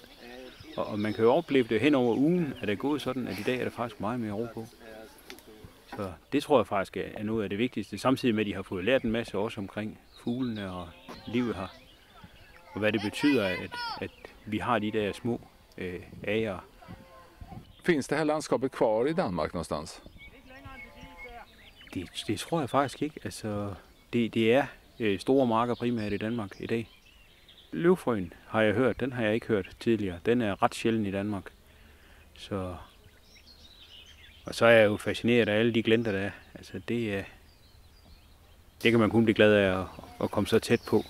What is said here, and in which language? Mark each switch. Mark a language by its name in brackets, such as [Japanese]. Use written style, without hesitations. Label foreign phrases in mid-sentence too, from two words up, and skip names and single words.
[Danish] Og man kan jo opleve det hen over ugen, at det er gået sådan, at i dag er der faktisk meget mere ro på. Så det tror jeg faktisk er noget af det vigtigste. Samtidig med, at de har fået lært en masse også omkring fuglene og livet her. Og hvad det betyder, at vi har de der små ager. [Swedish] Finns det här landskapet kvar i Danmark någonstans? [Danish] Det tror jeg faktisk ikke. Altså, det er store marker primært i Danmark i dag. løvfrøen har jeg hørt, den har jeg ikke hørt tidligere. Den er ret sjælden i Danmark. Og så er jeg jo fascineret af alle de glenter, der er. Altså det kan man kun blive glad af at komme så tæt på.